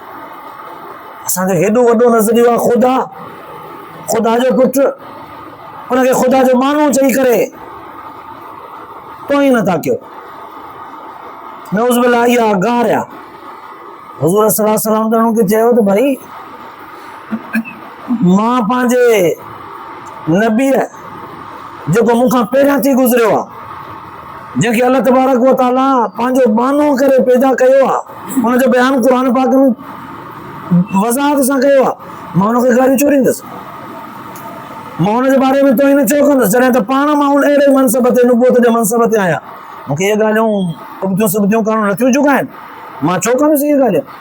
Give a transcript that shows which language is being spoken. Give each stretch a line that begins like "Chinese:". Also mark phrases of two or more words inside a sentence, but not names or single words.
Sindhi: असांजो हेॾो वॾो नज़रियो आहे ख़ुदा, ख़ुदा जो पुटु, हुनखे ख़ुदा जो बानो चई करे पोइ ई नथा कयो।
Arabic: نعوذ بالله
Sindhi: इहा गार आहे। हुज़ूर
Arabic: صلى الله عليه وسلم
Sindhi: हुनखे चयो त भई मां पंहिंजे नबीअ जेको मूंखां पहिरियां थी गुज़रियो आहे, जंहिंखे
Arabic: الله تبارك وتعالى
Sindhi: पंहिंजो बानो करे पैदा कयो आहे, हुनजो बयानु क़ुर पाक में वज़ाहत सां कयो आहे, मां हुनखे ॻाल्हियूं चोरींदुसि, मां हुनजे बारे में तोहीन छो कंदुसि जॾहिं त पाण मां हुन अहिड़े मनसब ते नुबूवत जे मनसब ते आहियां। मूंखे इहे ॻाल्हियूं उबतियूं सुबतियूं करणु नथियूं चुकाइनि, मां छो कंदुसि इहे ॻाल्हियूं।